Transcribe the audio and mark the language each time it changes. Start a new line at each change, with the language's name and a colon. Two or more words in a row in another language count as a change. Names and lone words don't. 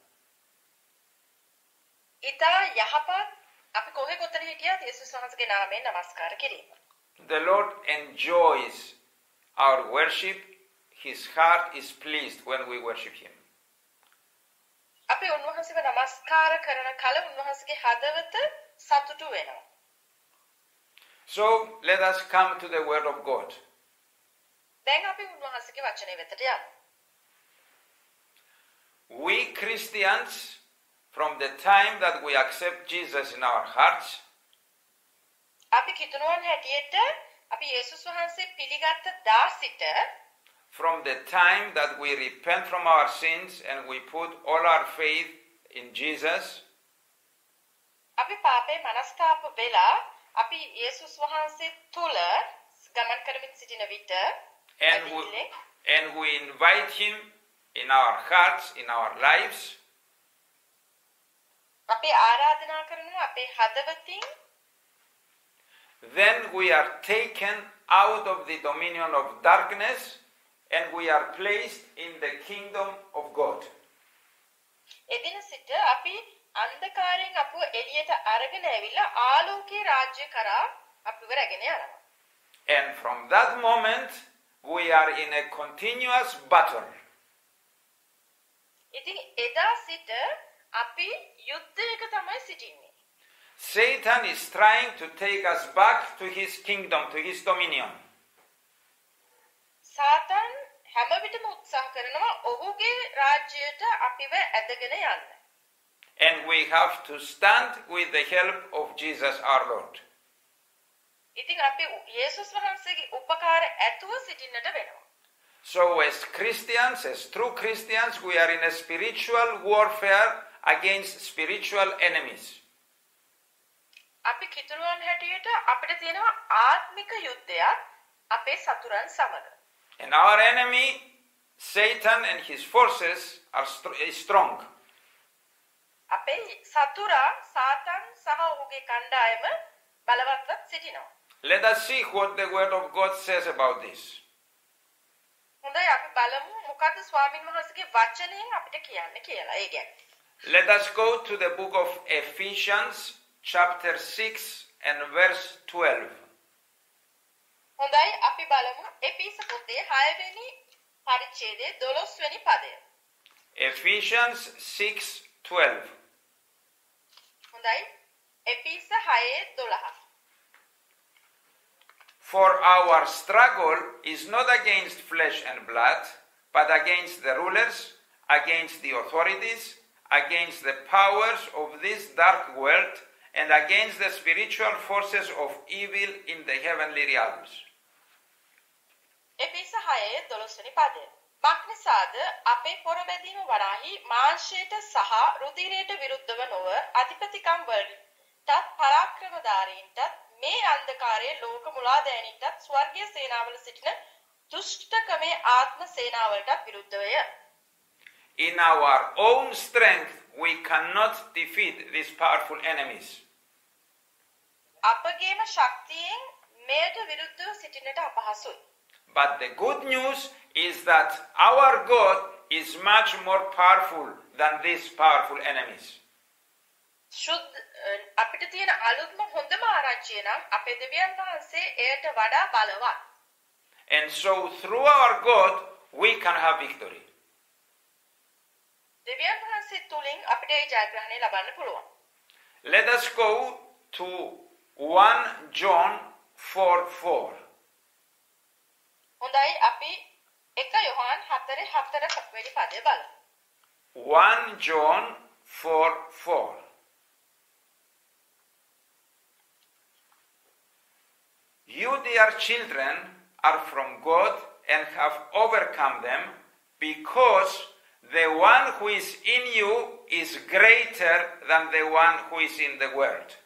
Sinhala: ඉතා යහපත් අපි කොහේ කොතන හිටියත් යේසුස් වහන්සේගේ නාමයෙන් නමස්කාර කිරීම.
English: The Lord enjoys our worship. His heart is pleased when we worship Him.
Sinhala: අපි උන්වහන්සේව නමස්කාර කරන කල උන්වහන්සේගේ හදවත සතුටු වෙනවා.
English: So let us come to the Word of God.
Sinhala: දැන් අපි උන්වහන්සේගේ වචනය වෙතට යමු.
English: We Christians, from the time that we accept Jesus in our hearts,
Sinhala: අපි කිතුණුවන් හැටියට අපි යේසුස් වහන්සේ පිළිගත්ත දා සිට
English: from the time that we repent from our sins and we put all our faith in Jesus,
Sinhala: අපි පාපේ මනස්තාප වෙලා අපි යේසුස් වහන්සේ තුල ගමන් කරමින් සිටින විට
English: and we invite Him in our hearts, in our lives,
Sinhala: අපි ආරාධනා කරනවා අපේ හදවතින්
English: then we are taken out of the dominion of darkness and we are placed in the kingdom of God.
Sinhala: එදින සිට අපි අන්ධකාරයෙන් අපව එළියට අරගෙන ඇවිල්ලා ආලෝකයේ රාජ්‍ය කරා අපිව රැගෙන යනවා.
English: And from that moment we are in a continuous battle.
Sinhala: ඉතින් එදා සිට අපි යුද්ධයක තමයි සිටින්නේ.
English: Satan is trying to take us back to his kingdom, to his dominion.
Sinhala: සාතන් හැම විටම උත්සාහ කරනවා ඔහුගේ රාජ්‍යයට අපිව ඇදගෙන යන්න.
English: And we have to stand with the help of Jesus our Lord.
Sinhala: ඉතින් අපි යේසුස් වහන්සේගේ උපකාර ඇතුව සිටින්නට වෙනවා.
English: So as Christians, as true Christians, we are in a spiritual warfare against spiritual enemies.
Sinhala: අපි කිතුණුවන් හැටියට අපිට තියෙනවා ආත්මික යුද්ධයක් අපේ සතුරන් සමග.
English: And our enemy, Satan and his forces are strong.
Sinhala: අපේ සතුරා සාතන් සහ ඔහුගේ කණ්ඩායම බලවත්ව සිටිනවා.
English: Let us see what the Word of God says about this.
Sinhala: හොඳයි අපි බලමු මොකද්ද ස්වාමින් වහන්සේගේ වචනයෙන් අපිට කියන්න කියලා. ඒ ගැන.
English: Let us go to the book of Ephesians, chapter 6 and verse 12.
Sinhala: හොඳයි අපි බලමු එපිස පොතේ 6 වෙනි පරිච්ඡේදයේ 12 වෙනි පදය.
English: Ephesians 6:12.
Sinhala: හොඳයි එපිස 6:12.
English: For our struggle is not against flesh and blood, but against the rulers, against the authorities, against the powers of this dark world, and against the spiritual forces of evil in the heavenly realms.
Sinhala: එපිස 6:12 වෙනි පදය. මක්නිසාද අපේ පොරබැදීම වරාහි මාංශයට සහ රුධිරයට විරුද්ධව නොව අධිපතිකම් වලටත් පරාක්‍රමධාරීන්ටත් මේ අන්ධකාරයේ ලෝක මුලාදෑනින්ටත් ස්වර්ගීය සේනාවල සිටින දුෂ්ටකමේ ආත්ම සේනාවලටත් විරුද්ධවය.
English: In our own strength, we cannot defeat these powerful enemies.
Sinhala: අපගේම ශක්තියෙන් මෙයට විරුද්ධව සිටින්නට අපහසුයි.
English: But the good news is that our God is much more powerful than these powerful enemies.
Sinhala: අපිට තියෙන අලුත්ම හොඳම ආරංචිය නම් අපේ දෙවියන් වහන්සේ එයට වඩා බලවත්.
English: And so through our God, we can have victory.
Sinhala: දෙවියන් වහන්සේ තුලින් අපිට ඒ ජයග්‍රහණය ලබන්න පුළුවන්.
English: Let us go to 1 John 4:4.
Sinhala: හොඳයි අපි 1 යොහන් 4:4 වෙනි පදය බලමු.
English: 1 John 4:4. You, dear children, are from God and have overcome them, because the one who is in you is greater than the one who is in the world.